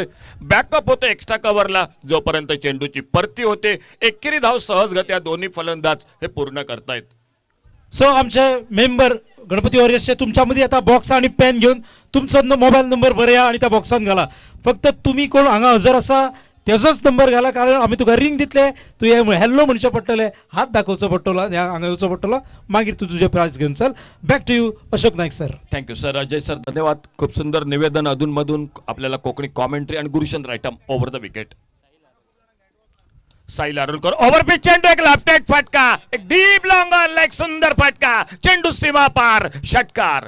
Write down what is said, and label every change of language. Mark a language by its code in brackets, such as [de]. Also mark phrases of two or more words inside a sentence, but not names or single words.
[mr] बॅकअप होते एक्स्ट्रा कव्हरला जोपर्यंत चेंडूची परती होते. एकेरी धाव सहजगत्या दोन्ही फलंदाज हे पूर्ण करतायत. [kok] सो आमचे मेंबर गणपती वॉरियर्सचे तुमच्यामध्ये आता बॉक्स आणि पेन घेऊन तुमचा मोबाईल नंबर बरया आणि त्या बॉक्सान घाला. फक्त तुम्ही कोण हांगा हजर असा त्याचाच नंबर घाला, कारण आम्ही तुका रिंग दितले. तू हॅलो म्हणचे पडटले, हात दाखवचो पडटलो, हांगा येवचो पडटलो. मागीर तू तुझे प्राइज घेऊन चल. [en] back to you [kok] अशोक नाईक सर. [en] thank you sir. अजय सर धन्यवाद. [mr] खूप सुंदर निवेदन अधूनमधून आपल्याला [en] Konkani commentary. [mr] आणि गुरुशंत [en] right arm over the wicket. [mr] साहिल आरोलकर [en] over pitch [mr] चेंडू, एक [en] left hand [mr] फटका, एक [en] deep longer leg, [mr] सुंदर फटका, चेंडू सीमा पार, षटकार.